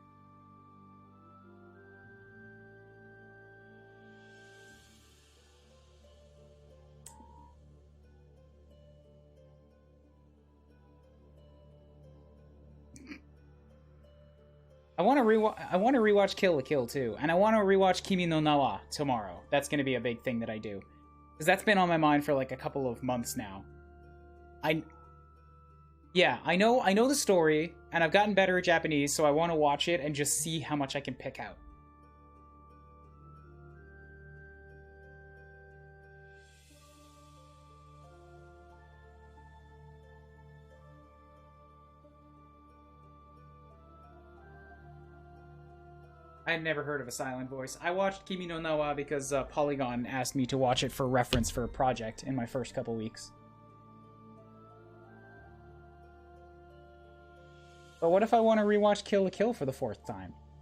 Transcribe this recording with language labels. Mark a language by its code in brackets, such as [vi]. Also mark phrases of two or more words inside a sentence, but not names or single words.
[en] I want to rewatch Kill la Kill too, and I want to rewatch Kimi no Na wa tomorrow. That's going to be a big thing that I do, because that's been on my mind for like a couple of months now. I know the story, and I've gotten better at Japanese, so I want to watch it and just see how much I can pick out. I had never heard of a silent voice. I watched Kimi no Na wa because Polygon asked me to watch it for reference for a project in my first couple weeks. But what if I want to rewatch Kill la Kill for the 4th time?